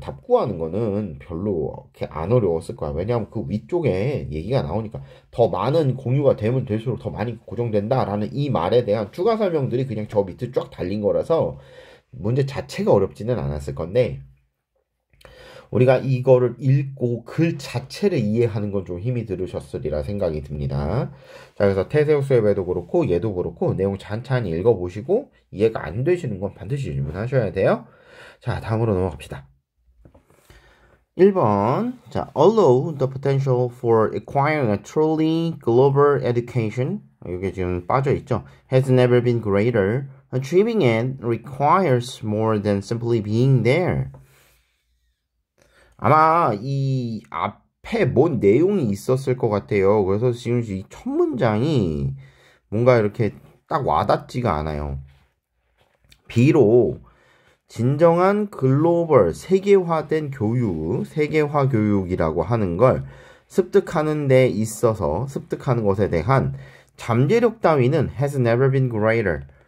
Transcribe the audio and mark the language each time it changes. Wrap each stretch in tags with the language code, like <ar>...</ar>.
<ko>답구하는 거는 별로 그렇게 안 어려웠을 거야. 왜냐하면 그 위쪽에 얘기가 나오니까 더 많은 공유가 되면 될수록 더 많이 고정된다라는 이 말에 대한 추가 설명들이 그냥 저 밑에 쫙 달린 거라서 문제 자체가 어렵지는 않았을 건데, 우리가 이거를 읽고 글 자체를 이해하는 건 좀 힘이 들으셨으리라 생각이 듭니다. 자, 그래서 테세우스의 배도 그렇고 얘도 그렇고 내용 찬찬히 읽어보시고 이해가 안 되시는 건 반드시 질문하셔야 돼요. 자, 다음으로 넘어갑시다. 1번.</ko> <en>자, although the potential for acquiring a truly global education,</en> <ko>이게 지금 빠져있죠,</ko> <en>has never been greater, achieving it requires more than simply being there.</en> <ko>아마 이 앞에 뭔 내용이 있었을 것 같아요. 그래서 지금 이 첫 문장이 뭔가 이렇게 딱 와닿지가 않아요. 비록 진정한 글로벌 세계화된 교육, 세계화 교육이라고 하는 걸 습득하는 데 있어서 습득하는 것에 대한 잠재력 따위는</ko> <en>has never been greater.</en>